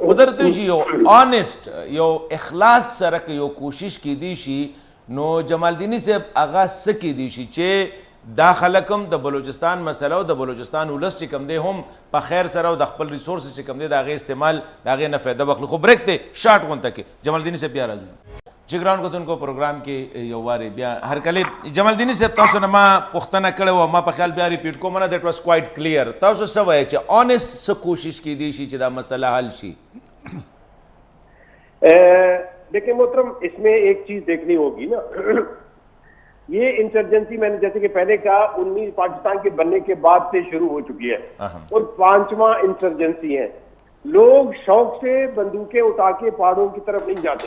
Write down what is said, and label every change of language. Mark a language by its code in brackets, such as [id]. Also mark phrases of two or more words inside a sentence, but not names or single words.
[ps] ودرته شي یو آنیسټ یو اخلاص سره که یو کوشش کیدی شي نو جمالدیني صاحب هغه څه کیدی شي چې دا خلک هم د بلوچستان مسله او د بلوچستان ولس چې کوم دی هم په خیر سره او د خپل ریسورس چې کوم دی د هغې استعمال د هغې نه فایده واخلي. خو بریک دی شارټ غونته کې جمالدیني صاحب بیا راځو. چې ګران کتونکو پروګرام کې یو وارې بیا هرکلې جمالدیني صاحب تاسو نه ما پوښتنه کړې وه ما په خیال بیا ریپیټ کوم نه [en] that was quite clear. [ps] تاسو څه وایئ چې آنیسټ څه کوشش کیدی شي چې دا مسله حل شي؟ [ur] دیکھیے محترم، اس میں ایک چیز دیکھنی ہوگی نا، یہ انسرجنسی میں نے جیسے کہ پہلے کہا 19 پاکستان کے بننے کے بعد سے شروع ہو چکی ہے اور 5واں انسرجنسی ہے. لوگ شوق سے بندوقیں اٹھا کے پہاڑوں کی طرف نہیں جاتے.